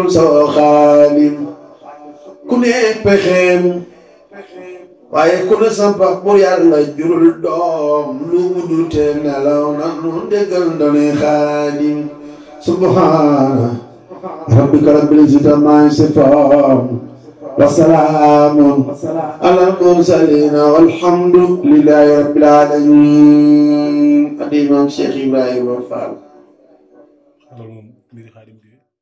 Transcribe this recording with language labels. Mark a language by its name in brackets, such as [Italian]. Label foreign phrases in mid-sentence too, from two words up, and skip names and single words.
[Wolof] sa Xaadim ku ne pexeem waaye ku ne sampa pour yàlla jurul doom lu mu dute nelaw na nu déggal ndone Xaadim [Arabic] سبحان ربك رب العزة عما يصفون وسلام على المرسلين والحمد لله رب العالمين. الإمام شيخ إبراهيم فال.